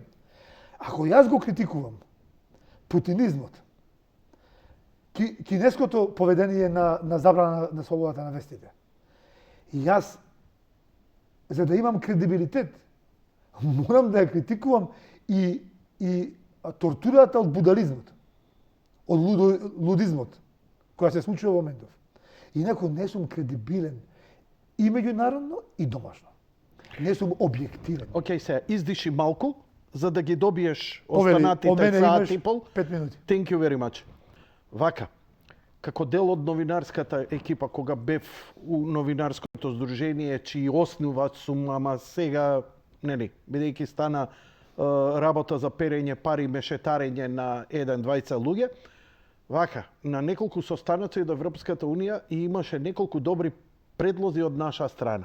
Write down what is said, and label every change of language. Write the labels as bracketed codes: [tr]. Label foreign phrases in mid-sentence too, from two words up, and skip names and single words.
[mk] Ако јас го критикувам путинизмот, кинеското поведение на забрана на слободата на вестите, и јас, за да имам кредибилитет, морам да ја критикувам и тортурата од будализмот, од лудизмот, која се случува во моментов. Инако не сум кредибилен и меѓународно и домашно. Не сум објективен. Океј, се издиши малку, за да ги добиеш Повели, останатите од мене саат имаш и пол. 5 минути. [en] Thank you very much. [mk] Вака, како дел од новинарската екипа, кога бев у новинарското здружение, чии основач сум, ама сега, нели, бидејќи стана работа за перење пари и мешетарење на 1-2 луѓе, вака, на неколку состаноци од Европската Унија и имаше неколку добри предлози од наша страна.